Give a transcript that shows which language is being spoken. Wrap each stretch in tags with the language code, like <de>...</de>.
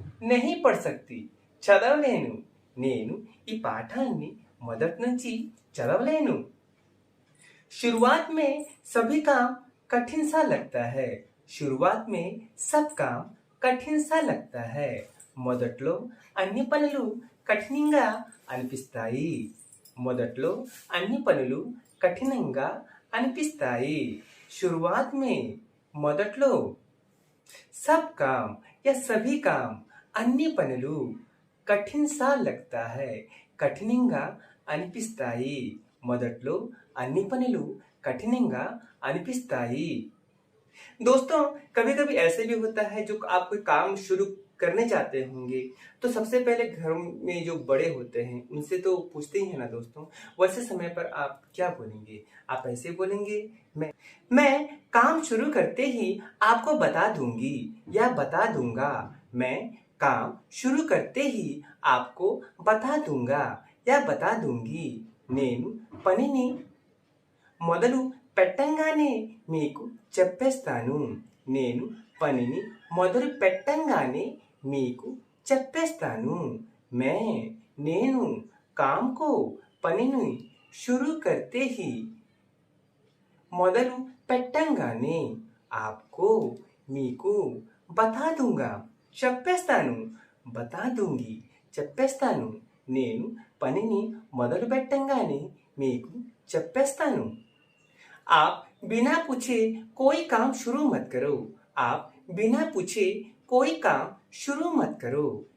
<hi>नहीं पढ़ सकती</hi> <te>చదవలేను. నేను ఈ పాఠాన్ని మొదటి నుంచి చదవలేను.</te> <hi>शुरुआत में सभी काम कठिन सा लगता है. शुरुआत में सब काम कठिन सा लगता है.</hi> <te>మొదట్లో అన్ని పనులు కఠినంగా అనిపిస్తాయి. మొదట్లో అన్ని పనులు కఠినంగా అనిపిస్తాయి.</te> <hi>शुरुआत में</hi> <te>మొదట్లో</te> <hi>सब काम या सभी काम</hi> <te>అన్ని పనులు</te> <hi>కఠిన్ సా లగ్తా హై.</hi> <te>కఠినంగా అనిపిస్తాయి. మొదట్లో అన్ని పనులు కఠినంగా अनिपिस्ताई।</te> <hi>दोस्तों, कभी कभी ऐसे भी होता है जो आप कोई काम शुरू करने जाते होंगे तो सबसे पहले घर में जो बड़े होते हैं उनसे तो पूछते ही है ना दोस्तों। वैसे समय पर आप क्या बोलेंगे? आप ऐसे बोलेंगे, मैं काम शुरू करते ही आपको बता दूंगी या बता दूंगा। मैं काम शुरू करते ही आपको बता दूंगा या बता दूंगी।</hi> <te>నేను పనిని మొదలు పెట్టంగానే మీకు చెప్పేస్తాను. నేను పనిని మొదలు పెట్టంగానే మీకు చెప్పేస్తాను.</te> <hi>मैं</hi> <te>నేను</te> <hi>काम को</hi> <te>పనిని</te> <hi>शुरू करते ही</hi> <te>మొదలు పెట్టంగానే</te> <hi>आपको</hi> <te>మీకు</te> <hi>बता दूंगा</hi> <te>చెప్పేస్తాను.</te> <hi>बता दूंगी</hi> <te>చెప్పేస్తాను. నేను పనిని మొదలు పెట్టంగానే మీకు చెప్పేస్తాను.</te> <hi>आप बिना पूछे कोई काम शुरू मत करो. आप बिना पूछे कोई काम शुरू मत करो.</hi>